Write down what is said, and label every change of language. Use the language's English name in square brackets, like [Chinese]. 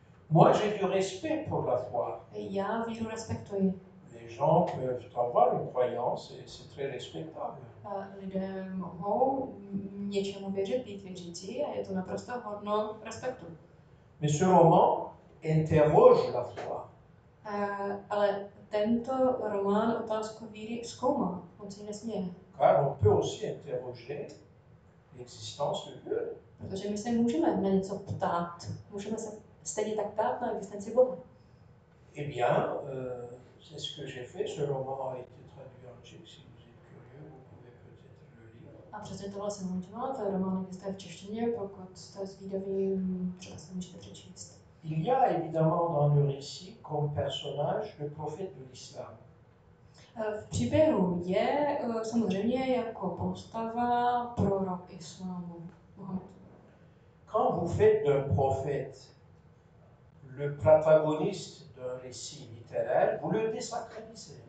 [French] Moi, j'ai du respect pour la foi. [Czech] Já víru respektuji. [French] Les Les gens peuvent avoir une croyance et c'est très respectable. [Czech] Lidé mohou něčemu věřit, být věřící a je to naprosto hodno respektu. [French] Mais ce roman interroge la foi. [Czech] Ale tento román otázku víry zkoumá, on si nesměje. [French] Car on peut aussi interroger l'existence de Dieu. [Czech] Protože my se můžeme na něco ptát, můžeme se stejně tak ptát na existenci Boha. [French] Eh bien, c'est ce que j'ai fait. Ce roman a été traduit en tchèque. Si vous êtes curieux, vous pouvez peut-être le lire. [Czech] A přesně tohle jsem udělala, to je román existuje v češtině, pokud jste zvídaví, třeba se můžete přečíst. [French] Il y a évidemment dans le récit comme personnage le prophète de l'islam. [Czech] V příběhu je samozřejmě jako postava prorok islámu, Mohamed. [French] Quand vous faites d'un prophète le protagoniste d'un récit littéraire, vous le désacralisez.